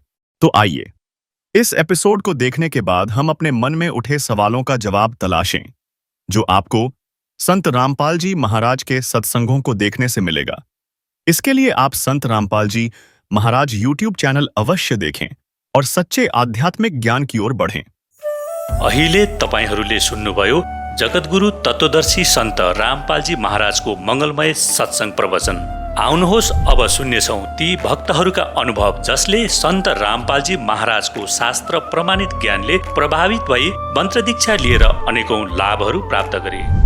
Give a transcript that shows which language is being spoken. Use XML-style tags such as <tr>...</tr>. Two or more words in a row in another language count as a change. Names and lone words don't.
<hi>तो आइए, इस एपिसोड को देखने के बाद हम अपने मन में उठे सवालों का जवाब तलाशें, जो आपको संत रामपाल जी महाराज के सत्संगों को देखने से मिलेगा। इसके लिए आप संत रामपाल जी महाराज यूट्यूब चैनल अवश्य देखें और सच्चे आध्यात्मिक ज्ञान की ओर बढ़ें।</hi> <ne>अहिले तपाईहरूले सुन्नुभयो जगतगुरु तत्वदर्शी सन्त रामपालजी महाराजको मंगलमय सत्संग प्रवचन। आउनुहोस् अब सुन्नेछौं ती भक्तहरूका अनुभव वजसले सन्त रामपालजी महाराजको शास्त्र प्रमाणित ज्ञानले प्रभावित भई मन्त्र दीक्षा लिएर अनेकौं लाभहरू प्राप्त गरे।</ne>